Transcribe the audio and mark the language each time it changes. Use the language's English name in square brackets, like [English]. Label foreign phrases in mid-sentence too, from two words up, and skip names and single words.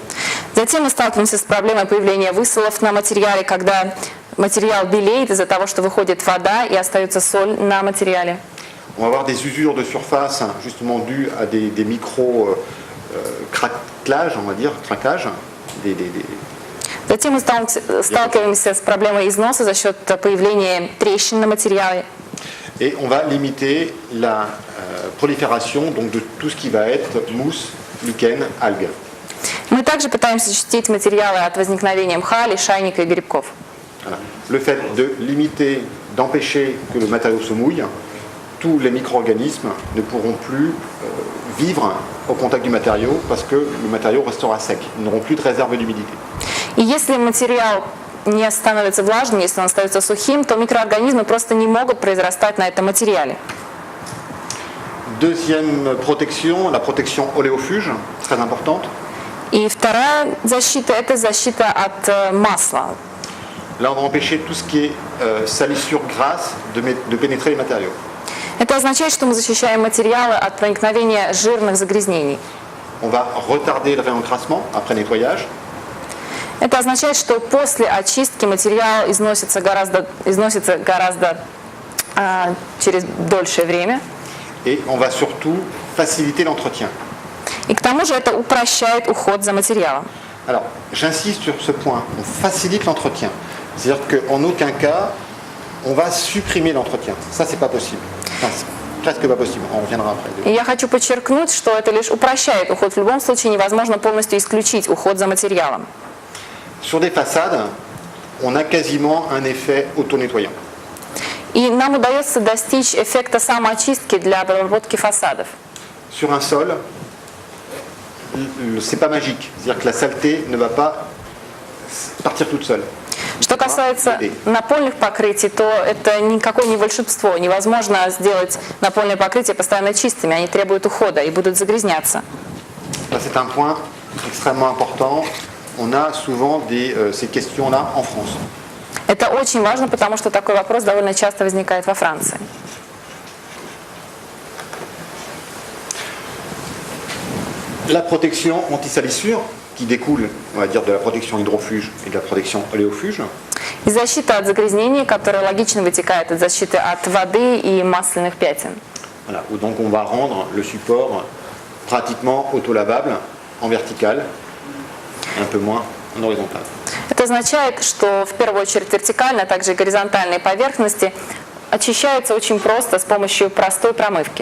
[Russian] Затем мы сталкиваемся с проблемой появления высолов на материале, когда материал белеет из-за того, что выходит вода и остается соль на материале. [French] On va avoir des usures de surface justement dues à des micro-craquelages, on va dire, craquages. [Russian] Затем мы сталкиваемся с проблемой износа за счет появления трещин на материале. [French] Et on va limiter la prolifération donc, de tout ce qui va être mousse, lichen, algues. [Russian] Мы также пытаемся защитить материалы от возникновения мха, лишайника и грибков. [French] Voilà. Le fait de limiter, d'empêcher que le matériau se mouille, tous les micro-organismes ne pourront plus vivre au contact du matériau parce que le matériau restera sec. Ils n'auront plus de réserve d'humidité. [Russian] И если материал не становится влажным, если он остается сухим, то микроорганизмы просто не могут произрастать на этом материале. [French] Deuxième protection, la protection oléofuge, très importante. [Russian] И вторая защита – это защита от масла. [French] Là, on va empêcher tout ce qui est salissure grasse de pénétrer les matériaux. [Russian] Это означает, что мы защищаем материалы от проникновения жирных загрязнений. [French] On va retarder le réencrassement après nettoyage. [Russian] Это означает, что после очистки материал износится гораздо через дольшее время. [French] Et on va surtout faciliter l'entretien. [Russian] И к тому же это упрощает уход за материалом. [French] Alors, j'insiste sur ce point, on facilite l'entretien. C'est-à-dire qu'en aucun cas, on va supprimer l'entretien. Ça, c'est pas possible. Enfin, c'est presque pas possible, on reviendra après. [Russian] И я хочу подчеркнуть, что это лишь упрощает уход. В любом случае невозможно полностью исключить уход за материалом. [French] Sur des façades, on a quasiment un effet auto-nettoyant. [Russian] И нам удается достичь эффекта самоочистки для обработки фасадов. [French] Sur un sol, c'est pas magique. C'est-à-dire que la saleté ne va pas partir toute seule. [Russian] Что касается напольных покрытий, то это никакое не волшебство. Невозможно сделать напольные покрытия постоянно чистыми. Они требуют ухода и будут загрязняться. [French] Ça, c'est un point extrêmement important. On a souvent ces questions-là en France. [Russian] Это очень важно, потому что такой вопрос довольно часто возникает во Франции. [French] La protection anti-salissure, qui découle, on va dire, de la protection hydrofuge et de la protection oléofuge, [Russian] И защита от загрязнений, которая логично вытекает от защиты от воды и масляных пятен. [French] voilà, où donc on va rendre le support pratiquement auto-lavable en vertical, et un peu moins en horizontal. [Russian] Это означает, что в первую очередь вертикально, а также горизонтальные поверхности очищаются очень просто с помощью простой промывки.